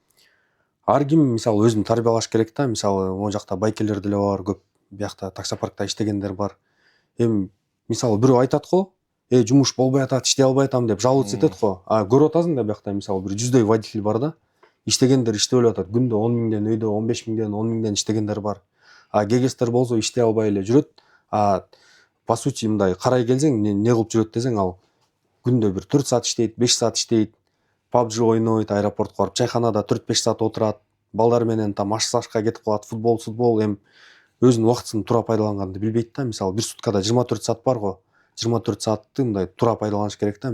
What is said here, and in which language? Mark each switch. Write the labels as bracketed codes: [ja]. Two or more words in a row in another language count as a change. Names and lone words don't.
[ky] Ар ким мисалы өзүн тарбиялаш керек да. Мисалы могу жакта байкерлер деле бар, көп биякта таксопаркта иштегендер бар. Эми мисалы бирөө айтат го, жумуш болбой атат, иштей албай атам деп жаловаться этет го. А көрүп атасың да биякта мисалы бир 100дөй водитель бар да. Иштегендер иштеп эле атат. Күндө 10 миңден өйдө 15 миңден 10 миңден иштегендер бар. А кегестер болсо иштей албай эле жүрөт. А по сути мындай карай келсең, не кылып жүрөт десең, ал күндө бир 4 саат иштейт, 5 саат иштейт, PUBG ойнойт, аэропортко барып чайханада 4-5 саат отурат, балдар менен там аш-сашка кетип калат, футбол, эми өзүнүн убактысын туура пайдаланганды билбейт да. Мисалы бир суткада 24 саат бар го. 24 саатты мындай туура пайдаланыш керек да.